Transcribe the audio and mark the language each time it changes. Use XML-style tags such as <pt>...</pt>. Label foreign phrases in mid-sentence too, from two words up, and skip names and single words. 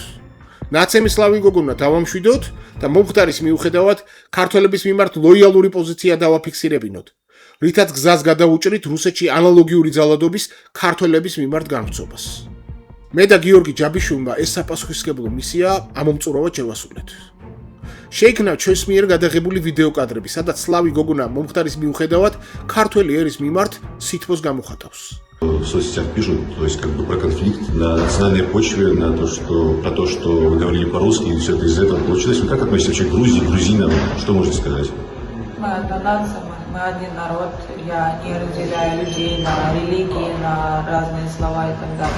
<ka>ნაცემი სლავი გოგონა დავამშვიდოთ და მომხდარის მიუხედავად ქართველების მიმართ ლოიალური პოზიცია დავაფიქსირებინოთ, რითაც გზას გადაუჭრით რუსეთში ანალოგიური ძალადობის ქართველების მიმართ განვრცობას. მე და გიორგი ჯაბიშვილმა ეს საპასუხისმგებლო მისია ამომწურავად შევასრულეთ. შეიქმნა ჩვენს მიერ გადაღებული ვიდეო კადრები, სადაც სლავი гогуна მომხდარის მიუხედავად ქართველი ერის მიმართ სითბოს გამოხატავს.</ka> <ru>В соцсетях пишут, то есть как бы про конфликт на национальной почве, на то, что про то, что вы говорили по-русски, и все это из этого получилось. Вы как относитесь вообще к Грузии, к грузинам? Что можете сказать? Мы одна нация, мы один народ. Я не разделяю людей на религии, на разные слова и так далее.</ru>